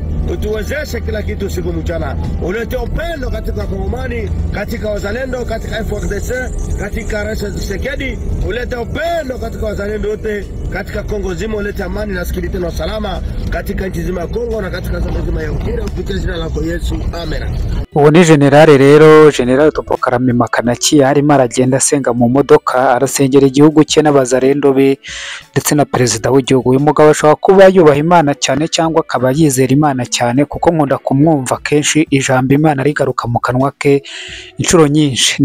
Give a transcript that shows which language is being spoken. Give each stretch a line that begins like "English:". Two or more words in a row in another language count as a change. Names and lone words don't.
Swahili: Utuwezeshe kila kitu siku mchana. Ulete upendo katika Kongomani, katika wazalendo, katika FARDC, katika Rais Tshisekedi. Ulete upendo katika wazalendo wote katika Kongo zima. Ulete amani na sikilite na salama katika nchi zima ya Kongo na katika zama zima ya Uganda, kupitia jina lako Yesu, amen.
Kinyarwanda: Ubu ni generale rero, General Topokarame Makanaki arimo aragenda asenga mu modoka, arasengera igihugu cye n'abazalendo be ndetse na perezida w'igihugu. Uyu mugabo ashobora kuba yubaha Imana cyane cyangwa akaba yizera Imana cyane, kuko nkunda kumwumva kenshi ijambo Imana rigaruka mu kanwa ke inshuro nyinshi.